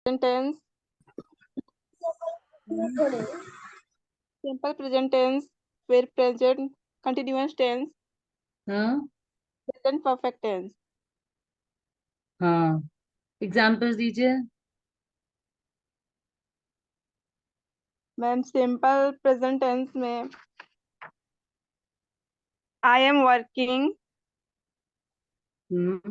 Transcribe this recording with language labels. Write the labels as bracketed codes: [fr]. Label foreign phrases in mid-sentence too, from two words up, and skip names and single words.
[en] tense, simple present tense, फिर present continuous tense, [hi] हाँ [en] present perfect tense. [hi] हाँ, एग्जाम्पल्स दीजिए। [en] ma'am simple present tense में I am working, हम्म,